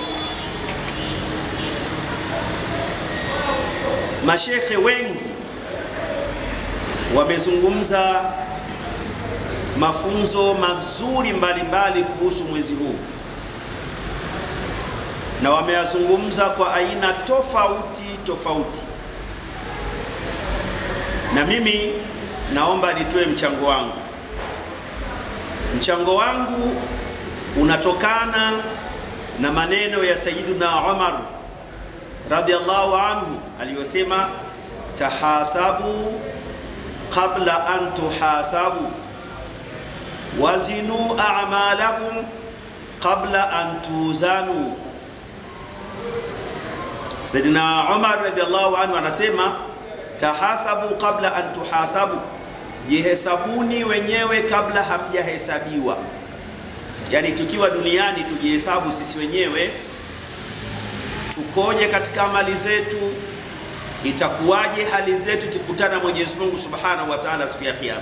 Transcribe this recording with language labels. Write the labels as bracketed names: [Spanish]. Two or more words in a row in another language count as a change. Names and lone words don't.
[Swahili] Mashekhe wengi wamezungumza mafunzo mazuri mbalimbali kuhusu mwezi huu, na wameyazungumza kwa aina tofauti tofauti, na mimi naomba nitoe mchango wangu. Mchango wangu unatokana na maneno ya Sayyiduna Umar [Arabic] رضي الله عنه [Swahili] aliyosema, [Arabic] تحاسبوا قبل أن تحاسبوا وزنوا أعمالكم قبل أن توزنوا. [Swahili] Sayyidina Umar [Arabic] رضي الله عنه [Swahili] anasema [Arabic] تحاسبوا قبل أن تحاسبوا, [Swahili] jihesabuni wenyewe kabla hamjahesabiwa. Yani tukiwa duniani tujihesabu sisi wenyewe, tukoje katika amali zetu, itakuwaje hali zetu tukutana Mwenyezi Mungu [Arabic] سبحانه وتعالى [Swahili] siku ya Kiyama.